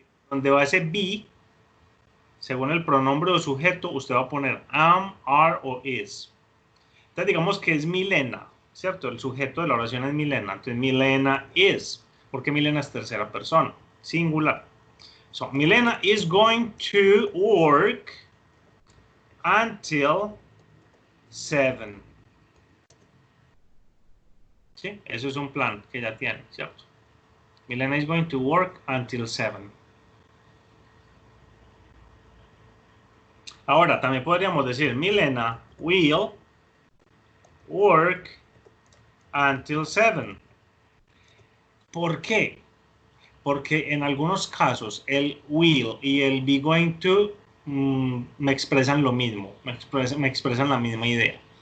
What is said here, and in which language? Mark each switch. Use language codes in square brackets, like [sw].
[es] Donde va ese be, según el pronombre o sujeto, usted va a poner am, are o is. Entonces digamos que es Milena, ¿cierto? El sujeto de la oración es Milena. Entonces Milena is, porque Milena es tercera persona, singular. [en] So Milena is going to work until 7. [es] ¿Sí? Eso es un plan que ya tiene, ¿cierto? [en] Milena is going to work until 7. [es] Ahora, también podríamos decir, [en] Milena will work until 7. [es] ¿Por qué? Porque en algunos casos el will y el be going to me expresan lo mismo, me expresan la misma idea.